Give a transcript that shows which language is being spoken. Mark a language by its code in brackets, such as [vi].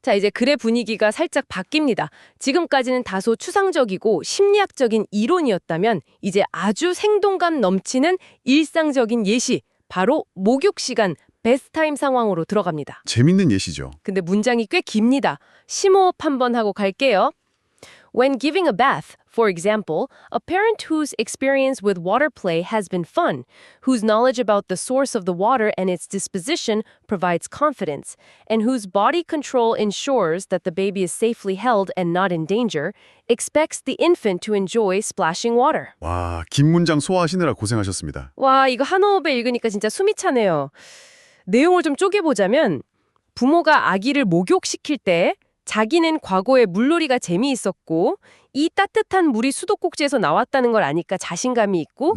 [ko] 자, 이제 글의 분위기가 살짝 바뀝니다. 지금까지는 다소 추상적이고 심리학적인 이론이었다면 이제 아주 생동감 넘치는 일상적인 예시, 바로 목욕 시간, 베스트타임 상황으로 들어갑니다. 재밌는 예시죠. 근데 문장이 꽤 깁니다. 심호흡 한번 하고 갈게요. [en] When giving a bath, for example, a parent whose experience with water play has been fun, whose knowledge about the source of the water and its disposition provides confidence, and whose body control ensures that the baby is safely held and not in danger, expects the infant to enjoy splashing water. [ko] 와, 긴 문장 소화하시느라 고생하셨습니다. 와, 이거 한 호흡에 읽으니까 진짜 숨이 차네요. 내용을 좀 쪼개보자면 부모가 아기를 목욕시킬 때 자기는 과거에 물놀이가 재미있었고 이 따뜻한 물이 수도꼭지에서 나왔다는 걸 아니까 자신감이 있고